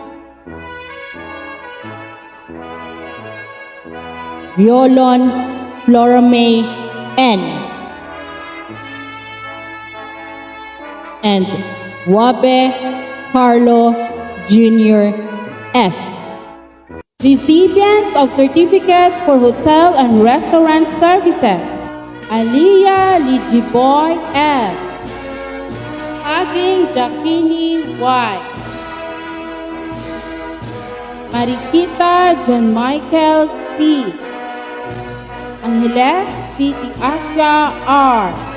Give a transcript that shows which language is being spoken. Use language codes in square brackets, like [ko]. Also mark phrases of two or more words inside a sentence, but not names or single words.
[en] Violon Flora May N. And Wabe Carlo Jr. S. Recipients of Certificate for Hotel and Restaurant Services: Aliyah Lijiboy F. Aging Jacquini Y. Marikita John Michael C. Angeles City Asia R.